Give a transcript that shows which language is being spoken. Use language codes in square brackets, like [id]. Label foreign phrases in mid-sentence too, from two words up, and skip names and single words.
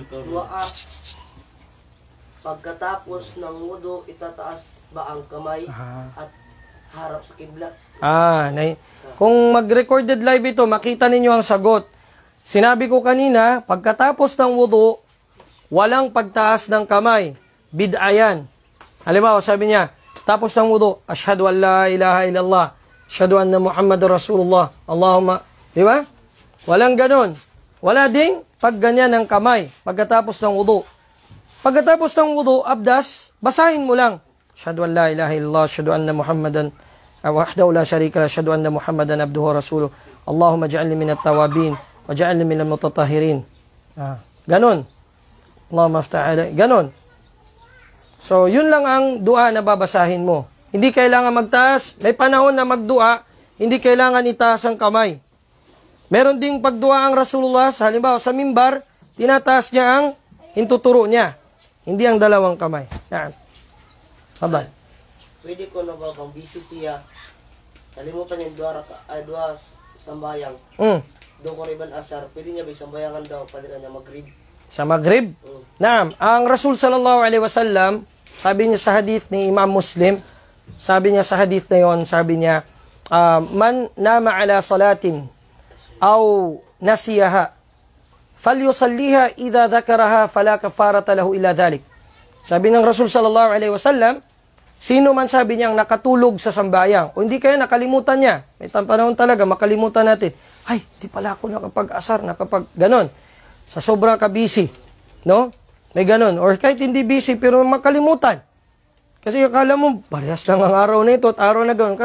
[tl] Dua, pagkatapos ng wudu, itataas ba ang kamay at harap sa kibla? Kung mag- [en] recorded live [tl] ito, makita ninyo ang sagot. Sinabi ko kanina, pagkatapos ng wudu, walang pagtaas ng kamay. Bid'a yan. Halimbawa, sabi niya, tapos ng wudu, [ar] أشهد أن لا إله إلا الله، أشهد أن محمدا رسول الله، اللهم, [tl] di ba? Walang ganon. Wala ding pagganyan ng kamay pagkatapos ng wudu. Pagkatapos ng wudu, abdas, basahin mo lang. [ar] أشهد أن لا إله إلا الله، أشهد أن محمدا، وحده لا شريك له، أشهد أن محمدا عبده ورسوله. اللهم اجعلني من التوابين، واجعلني من المتطهرين. [tl] Ganon. [ar] اللهم افتح علي. [tl] Ganon. So, yun lang ang dua na babasahin mo. Hindi kailangan magtaas. May panahon na magdua, hindi kailangan itaas ang kamay. Meron ding pagdua ang Rasulullah, halimbawa sa mimbar, tinataas niya ang hintuturo niya. Hindi ang dalawang kamay. Yan. Fadal. Pwede ko na ba kung busy siya, kalimutan yung dua sambayang. Doon ko riban asar, pwede niya ba sambayangan daw, palitan niya maghrib? Sa maghrib? Naam. Ang Rasul [ar] صلى الله عليه وسلم, [tl] sabi niya sa hadith ni Imam Muslim, sabi niya sa hadith na yon, sabi niya, [ar] من نام عن صلاة، أو نسيها، فليصلها إذا ذكرها فلا كفارة له إلا ذلك. [tl] Sabi ng Rasul [ar] صلى الله عليه وسلم, [tl] sino man sabi niyang nakatulog sa sambayang, o hindi kaya nakalimutan niya, may panahon talaga makalimutan natin, ay, di pala ako nakapag-asar, ganon. Sa sobrang ka-busy, no? May ganon. Or kahit hindi busy, pero makalimutan. Kasi akala mo, parehas lang ang araw na ito at araw na gano'n.